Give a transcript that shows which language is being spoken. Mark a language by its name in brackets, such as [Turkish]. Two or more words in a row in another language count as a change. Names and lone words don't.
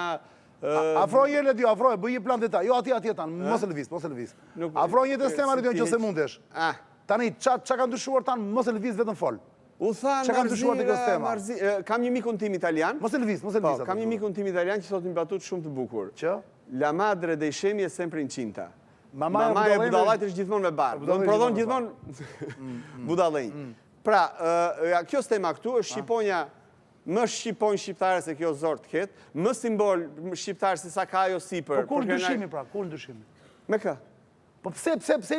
[Albanian] afroj një Ledio, afroj, bëj një plan detaj. Jo atje tan, mos e lëviz. Afroj një të stema Ledio nëse mundesh. Tani ç'a kanë ndryshuar tan, mos e lëviz vetëm fol. U thanë kam një mikun tim italian. Mos e lëviz. Kam një mikun tim italian që thotë një batut shumë të bukur. Që? [Italian] La madre dei scemi è sempre incinta. [Albanian] Mama e budallajt është gjithmonë me barë. Do të prodhon gjithmonë budallënj. Pra, kjo stema këtu është shqiponja më shqiponjë shqiptare se kjo zor të ketë, më simbol shqiptar se sa ka ajo sipër. Po kur ndryshimi pra, kur ndryshimi? Me kë? Po pse i